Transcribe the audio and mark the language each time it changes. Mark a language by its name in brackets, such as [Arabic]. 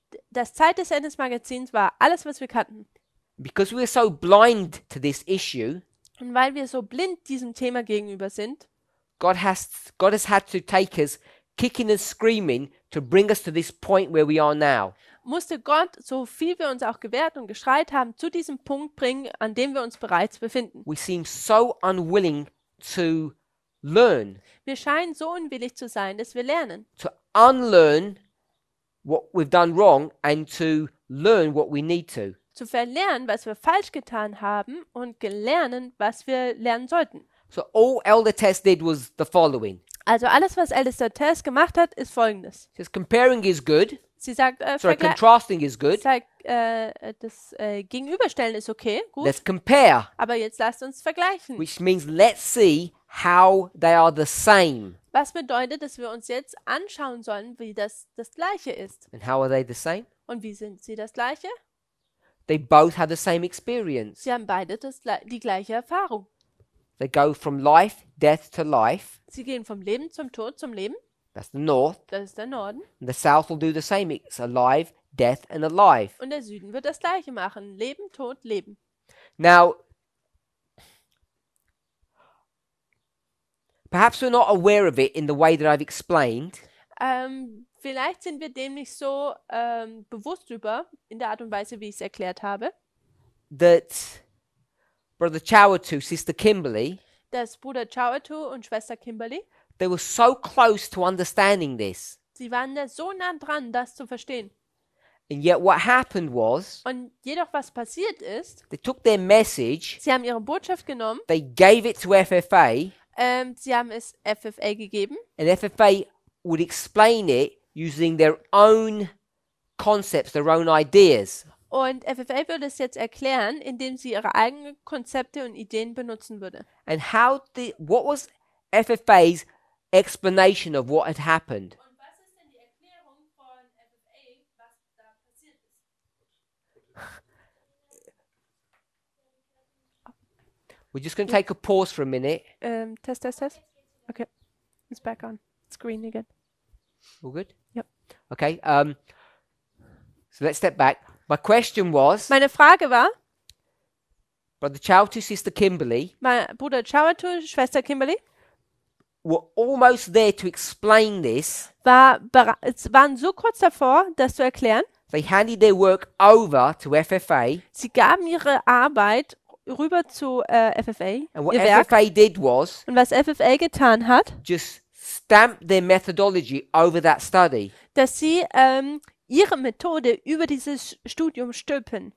[German] Das Zeit des Endes Magazins war alles, was wir kannten. [English] Because we were so blind to this issue, [German] Und weil wir so blind diesem Thema gegenüber sind, [English] God has had to take us kicking and screaming to bring us to this point where we are now. [German] musste Gott, so viel wir uns auch gewehrt und geschreit haben, zu diesem Punkt bringen, an dem wir uns bereits befinden. [English] We seem so unwilling to learn, [German] Wir scheinen so unwillig zu sein, dass wir lernen. [English] to unlearn what we've done wrong and to learn what we need to. [German] Zu verlernen, was wir falsch getan haben und gelernen, was wir lernen sollten. [English] So all Elder Tess did was the following. [German] Also alles, was Ältester Tess gemacht hat, ist Folgendes. [English] Says comparing is good. [German] Sie sagt, [English] Contrasting is good. [German] das Gegenüberstellen ist okay, gut. [English] Let's compare, [German] Aber jetzt lasst uns vergleichen. [English] which means let's see how they are the same. [German] Was bedeutet, dass wir uns jetzt anschauen sollen, wie das Gleiche ist. [English] And how are they the same? [German] Und wie sind sie das Gleiche? [English] They both have the same experience. [German] Sie haben beide die gleiche Erfahrung. [English] They go from life, death to life. [German] Sie gehen vom Leben zum Tod zum Leben. [English] That's the north. [German] Das ist der Norden. [English] And the south will do the same. It's alive, death, and alive. [German] Und der Süden wird das Gleiche machen. Leben, Tod, Leben. [English] Now, perhaps we're not aware of it in the way that I've explained, [German] Vielleicht sind wir dem nicht so bewusst über, in der Art und Weise, wie ich es erklärt habe, [English] that Brother Chawatu, Sister Kimberly, [German] dass Bruder Chawatu und Schwester Kimberly, [English] they were so close to understanding this. [German] sie waren da so nah dran, das zu verstehen. [English] And yet what happened was, [German] Und jedoch, was passiert ist, [English] they took their message, [German] sie haben ihre Botschaft genommen, [English] they gave it to FFA, [German] sie haben es FFA gegeben [English] and FFA would explain it using their own concepts, their own ideas. [German] und FFA würde es jetzt erklären, indem sie ihre eigenen Konzepte und Ideen benutzen würde. [English] And what was FFA's explanation of what had happened? [German] Und was ist denn die Erklärung von FFA, was da passiert ist? [English] We're just going to take a pause for a minute. Test. Okay, it's back on. It's green again. All good? Yep. Okay. So let's step back. My question was, [German] Meine Frage war, [English] Brother Chawtu, Sister Kimberly [German] mein Bruder Chawatu, Schwester Kimberly, [English] were almost there to explain this. [German] waren so kurz davor, das zu erklären. [English] They handed their work over to FFA, [German] Sie gaben ihre Arbeit rüber zu FFA, [English] and what [German] ihr Werk. [English] FFA did was [German] Und was FFA getan hat, [English] just stamp their methodology over that study. [German] dass sie ihre Methode über dieses Studium stülpen,